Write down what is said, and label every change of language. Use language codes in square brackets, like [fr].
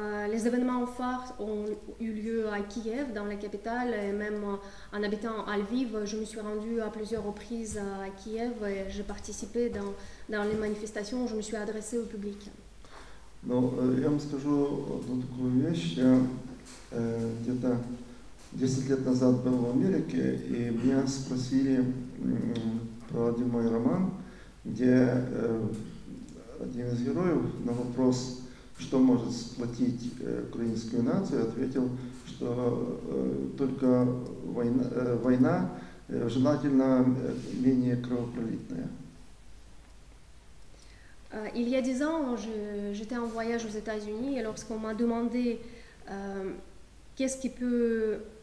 [fr] Les événements phares ont eu lieu à Kiev, dans la capitale, et même en habitant à Lviv, je me suis rendue à plusieurs reprises à Kiev et j'ai participé dans les manifestations, je me suis adressée au public. [ru] Но я вам скажу одну такую вещь. Я где-то 10 лет назад был в Америке, и меня спросили про один мой роман, где один из героев на вопрос, что может сплотить украинскую нацию, ответил, что только война, желательно менее кровопролитная. [fr] Il y a 10 ans, j'étais en voyage aux États-Unis et lorsqu'on m'a demandé qu'est-ce qui peut...